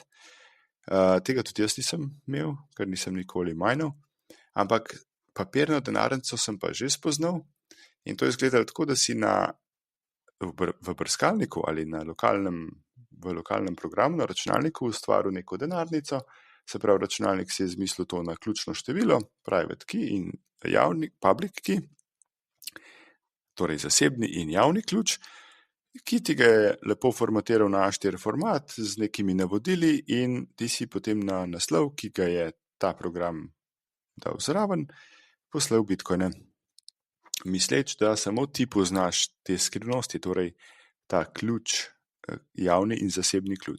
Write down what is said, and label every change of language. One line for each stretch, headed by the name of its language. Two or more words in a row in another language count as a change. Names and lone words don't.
Slovenian: Tega tudi jaz nisem imel, ker nisem nikoli minal, ampak papirno denarnico sem pa že spoznal in to je izgledalo tako, da si v brskalniku ali v lokalnem programu na računalniku ustvaril neko denarnico, se pravi računalnik si je izmislil to na ključno število,
English: private key
Slovenian: in javni
English: public key,
Slovenian: torej zasebni in javni ključ, ki ti ga je lepo formatiral na A4 format z nekimi navodili in ti si potem na naslov, ki ga je ta program dal zraven, poslal bitcoine. Misleč, da samo ti poznaš te skrivnosti, torej ta ključ, javni in zasebni ključ.